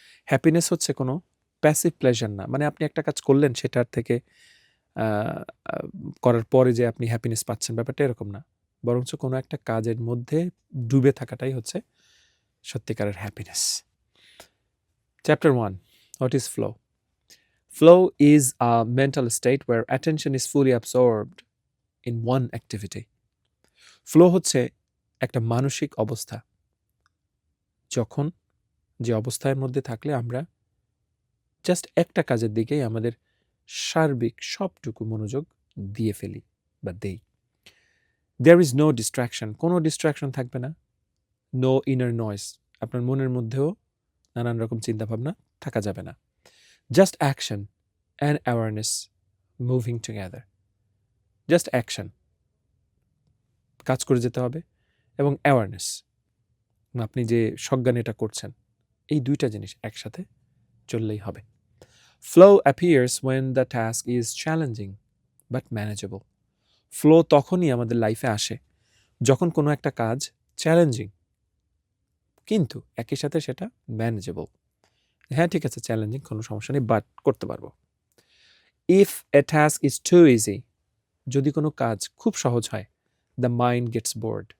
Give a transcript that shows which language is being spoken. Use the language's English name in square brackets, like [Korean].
[Bangla] Happiness হচ্ছে কোনো passive pleasure না, মানে আপনি একটা কাজ করলেন সেটার থেকে করার পরে যে আপনি হ্যাপিনেস পাচ্ছেন, ব্যাপারটা এরকম না। বরঞ্চ কোনো একটা কাজের মধ্যে ডুবে থাকাটাই হচ্ছে সত্যিকারের happiness. [English] Chapter 1, what is flow? Flow is a mental state where attention is fully absorbed in one activity. [Bangla] Flow হচ্ছে একটা মানসিক অবস্থা, যখন যে অবস্থার মধ্যে থাকলে আমরা জাস্ট একটা কাজের দিকেই আমাদের সার্বিক সবটুকু মনোযোগ দিয়ে ফেলি বা দেই। [English] there is no distraction, [Bangla] কোনো ডিস্ট্র্যাকশন থাকবে না। [English] no inner noise, [Bangla] আপনার মনের মধ্যেও নানান রকম চিন্তাভাবনা থাকা যাবে না। [English] Just action and awareness moving together. [Bangla] Just action, কাজ করে যেতে হবে, এবং অ্যাওয়ারনেস, আপনি যে সজ্ঞানে এটা করছেন, এই দুইটা জিনিস একসাথে চললেই হবে। [English] Flow appears when the task is challenging but manageable. [Bangla] Flow তখনই আমাদের লাইফে আসে যখন কোনো একটা কাজ চ্যালেঞ্জিং কিন্তু একই সাথে সেটা ম্যানেজেবল। হ্যাঁ ঠিক আছে, চ্যালেঞ্জিং, কোনো সমস্যা নেই, বাট করতে পারবো। [English] if a task is too easy, [Bangla] যদি কোনো কাজ খুব সহজ হয়, [English] The mind gets bored.